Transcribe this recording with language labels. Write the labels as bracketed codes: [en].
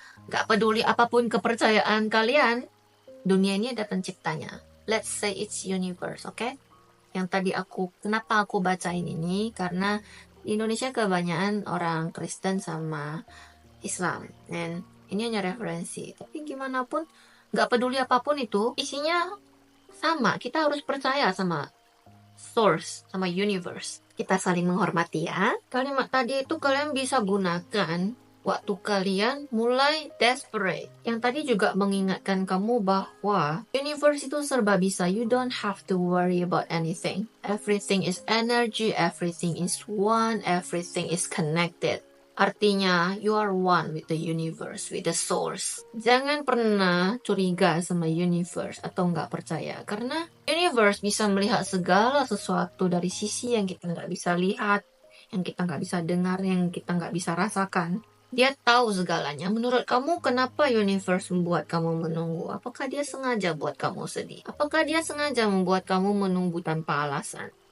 [id] Gak peduli apapun kepercayaan kalian, dunia ini ada penciptanya. [en] Let's say it's universe, okay? [id] Yang tadi kenapa aku bacain ini, karena di Indonesia kebanyakan orang Kristen sama Islam. Dan ini hanya referensi. Tapi gimana pun, gak peduli apapun itu, isinya sama. Kita harus percaya sama source, sama universe. Kita saling menghormati ya. Kalimat tadi itu kalian bisa gunakan waktu kalian mulai desperate. Yang tadi juga mengingatkan kamu bahwa universe itu serba bisa. [en] You don't have to worry about anything. Everything is energy, everything is one, everything is connected. [id] Artinya, [en] you are one with the universe, with the source. [id] Jangan pernah curiga sama universe atau nggak percaya. Karena universe bisa melihat segala sesuatu dari sisi yang kita nggak bisa lihat, yang kita nggak bisa dengar, yang kita nggak bisa rasakan. Dia tahu segalanya. Menurut kamu, kenapa universe membuat kamu menunggu? Apakah dia sengaja buat kamu sedih? Apakah dia sengaja membuat kamu menunggu tanpa alasan?